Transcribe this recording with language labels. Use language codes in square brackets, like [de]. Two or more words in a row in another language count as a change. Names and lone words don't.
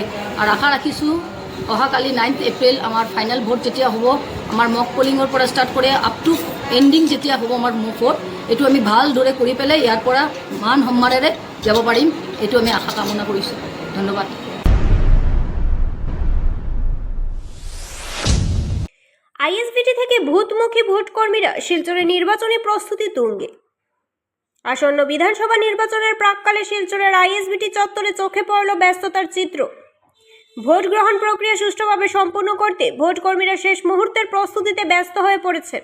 [as] আৰু আশা ৰাখিছোঁ অহাকালি 9 এপ্ৰিল আমাৰ ফাইনেল ভোট যেতিয়া হ'ব, আমাৰ [en] mock polling [as] পৰা ষ্টাৰ্ট কৰি [en] up to ending [as] যেতিয়া হ'ব আমাৰ মুখত এইটো আমি ভালদৰে কৰি পেলাই ইয়াৰ পৰা মান সন্মানেৰে যাব পাৰিম, এইটো আমি আশা কামনা কৰিছোঁ। ধন্যবাদ। [bn] আইএসবিটি থেকে ভূতমুখী ভোটকর্মীরা শিলচরে নির্বাচনী প্রস্তুতি তুঙ্গে। আসন্ন বিধানসভা নির্বাচনের প্রাক্কালে শিলচরের আইএসবিটি চত্বরে চোখে পড়ল ব্যস্ততার চিত্র। ভোট গ্রহণ প্রক্রিয়া সুষ্ঠুভাবে সম্পন্ন করতে ভোটকর্মীরা শেষ মুহূর্তের প্রস্তুতিতে ব্যস্ত হয়ে পড়েছেন।